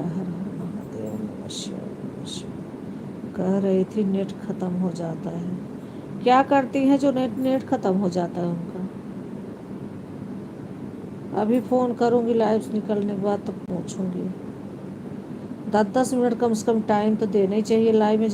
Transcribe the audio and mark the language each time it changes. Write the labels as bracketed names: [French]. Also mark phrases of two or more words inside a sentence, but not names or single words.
[Hindi] हर हर महादेव। ओम नमः शिवाय। ओम नमः शिवाय। कह रही थी नेट खत्म हो जाता है। क्या करती हैं जो नेट नेट खत्म हो जाता है उनका? अभी फ़ोन करूँगी लाइव से निकलने के बाद तो पूछूँगी। 10-10 मिनट कम से कम टाइम तो देना ही चाहिए लाइव में।